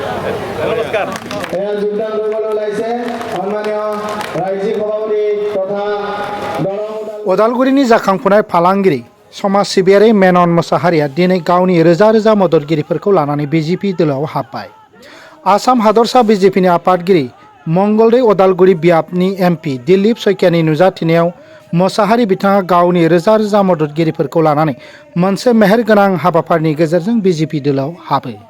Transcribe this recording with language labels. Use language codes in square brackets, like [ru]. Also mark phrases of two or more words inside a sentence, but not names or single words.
[as] নমস্কাৰ। যোগদান কৰিবলৈ ওলাইছে সন্মানীয় ৰাজ্যিক সভাপতি তথা [brx] उदालगुरिनि जाखांफुनाय फालांगिरि समाज सिबियारि मेनन मोसाहारिया दिनै गावनि रोजा रोजा मददगिरिफोरखौ लानानै बिजेपि दोलोआव हाबबाय। आसाम हादरसा बिजेपिनि आफादगिरि मंगलदै उदालगुरि बियाबनि एमपि दिलीप शइकियानि नुजाथिनायाव मोसाहारि बिथाङा गावनि रोजा रोजा मददगिरिफोरखौ लानानै मोनसे मेहेरगोनां हाबाफारिनि गेजेरजों बिजेपि दोलोआव हाबो।